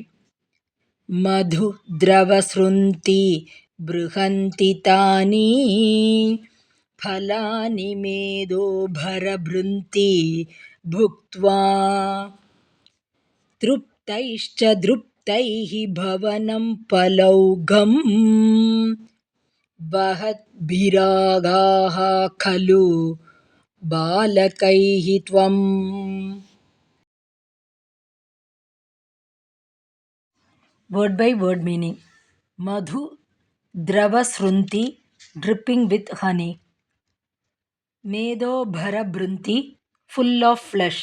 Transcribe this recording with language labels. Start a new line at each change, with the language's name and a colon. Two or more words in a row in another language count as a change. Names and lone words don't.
Sanskrit: ಮಧು ದ್ರವಸೃಂತಿ ಬೃಹಂತಿ ತಾನಿ ಫಲಾನಿ ಮೇದೋ ಭರಭೃಂತಿ ಭುಕ್ತ್ವಾ ತೃಪ್ತೈಶ್ಚ ದೃಪ್ತೈಃ ಭವನಂ ಫಲೌಘಂ ವಹದ್ಭಿರಾಗಾಃ ಖಲು ಬಾಲಕೈಃ ತ್ವಂ.
English: Word by word meaning.
Sanskrit: मधु द्रव सृन्ति,
English: dripping with honey.
Sanskrit: मेदो भर भृन्ति,
English: full of flesh.